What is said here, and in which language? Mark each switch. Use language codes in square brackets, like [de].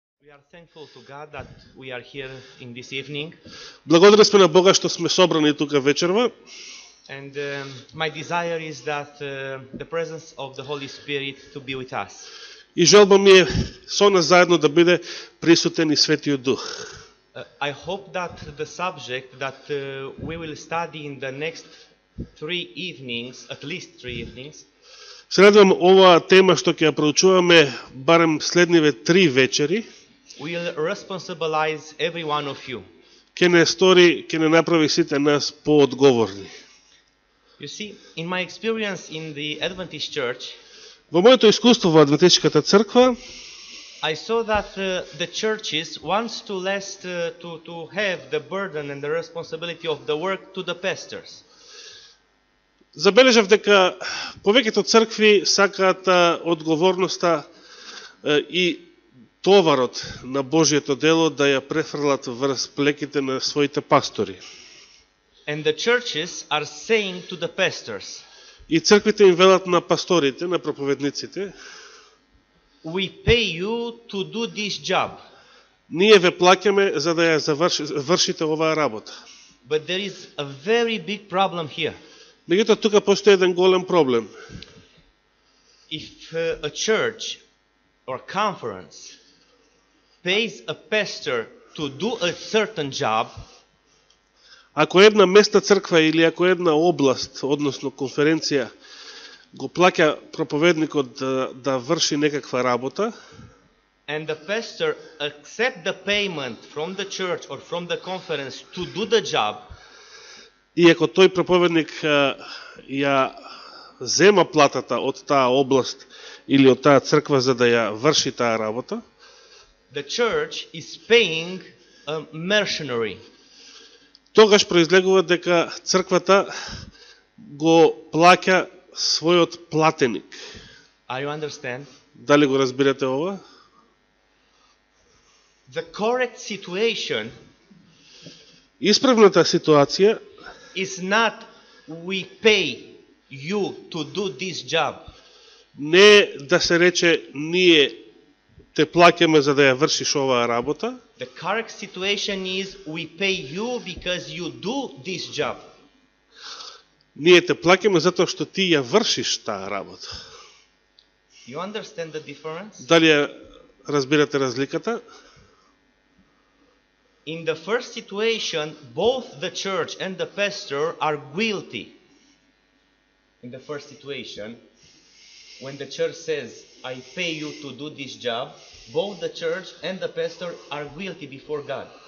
[en] We are thankful to God that we are here in this evening, [mk] Благодарни сме на Бога што сме собрани тука вечерва [en] and my desire is that the presence of the Holy Spirit to be with us. [mk] и желба ми е со нас заедно да биде присутен и Светиот Дух. [en] I hope that the subject that we will study in the next 3 evenings, at least 3 evenings, [mk] Се надевам оваа тема што ќе ја проучуваме барем следниве 3 вечери, [en] will responsibilize every one of you. [mk] ќе не направи сите нас поодговорни. [en] You see, in my experience in the Adventist Church, [mk] Во моето искуство во Адвентистичката црква, [en] I saw that the churches wants to have the burden and the responsibility of the work to the pastors. [mk] забележав дека повеќето цркви сакаат одговорноста и товарот на Божјето дело да ја префрлат врз плеките на своите пастори. [en] And the churches are saying to the pastors, [mk] И црквите им велат на пасторите, на проповедниците, [en] we pay you to do this job, [mk] ние ве плаќаме за да ја вршите оваа работа. [en] but there is a very big problem here. [mk] Меѓутоа тука постои еден голем проблем. [en] If a church or conference pays a pastor to do a certain job, [mk] Ако една местна црква или ако една област, односно конференција, го плаќа проповедникот да врши некаква работа, [en] and the pastor accept the payment from the church or from the conference to do the job, [mk] и ако тој проповедник ја зема платата од таа област или од таа црква за да ја врши таа работа, [en] the church is paying a mercenary. [mk] тогаш произлегува дека црквата го плаќа својот платеник. [en] Are you understand? [mk] Дали го разбирате ова? [en] The correct situation [mk] Исправната ситуација [en] is not we pay you to do this job. [mk] не да се рече ние те плаќаме за да ја вршиш оваа работа, [en] The correct situation is we pay you because you do this job. [mk] ние те плаќаме затоа што ти ја вршиш таа работа. [en] You understand the difference? [mk] Дали ја разбирате разликата? [en] In the first situation, both the church and the pastor are guilty. In the first situation, when the church says, I pay you to do this job, both the church and the pastor are guilty before God.